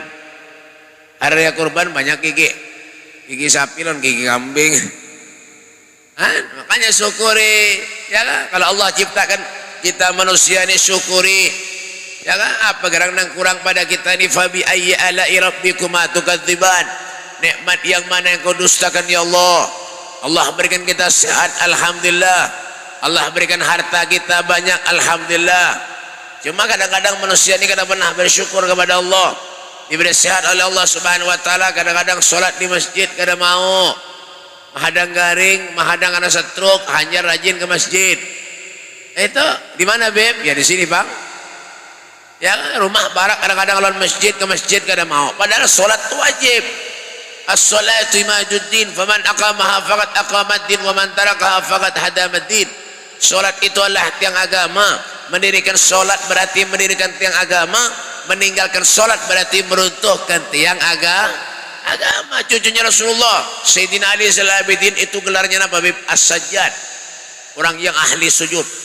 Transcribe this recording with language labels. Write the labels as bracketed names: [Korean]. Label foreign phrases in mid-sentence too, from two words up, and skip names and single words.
[Indonesian] Hari raya kurban banyak gigi sapi dan gigi kambing. Makanya syukuri ya kan? Kalau Allah ciptakan kita manusia ini syukuri ya kan? [Banjar] Apa gerang nang kurang pada kita ini? [Arabic] فبأي آلاء ربكما تكذبان, [Indonesian] nikmat yang mana yang kau dustakan ya Allah? Allah berikan kita sehat, alhamdulillah. Allah berikan harta kita banyak, alhamdulillah. Cuma kadang-kadang manusia ini kada pernah bersyukur kepada Allah. Diberi sehat oleh Allah [Arabic] سبحانه وتعالى, [Indonesian] kadang-kadang sholat di masjid kada mau. [Banjar] Mahadang garing, mahadang karena stroke, hanya rajin ke masjid. [Indonesian] Itu di mana, Beb? Ya di sini, Bang. [Banjar] Ya rumah barak kadang-kadang lawan masjid ke masjid kada mau. [Indonesian] Padahal sholat itu wajib. [Arabic] الصلاة عماد الدين، فمن أقامها فقد أقام الدين ومن تركها فقد هدم الدين. [Indonesian] Sholat itu adalah tiang agama. Mendirikan sholat berarti mendirikan tiang agama. Meninggalkan sholat berarti meruntuhkan tiang agama. Cucunya Rasulullah Sayyidina Ali Zalabidin itu gelarnya apa, Bib? As-Sajjad, orang yang ahli sujud.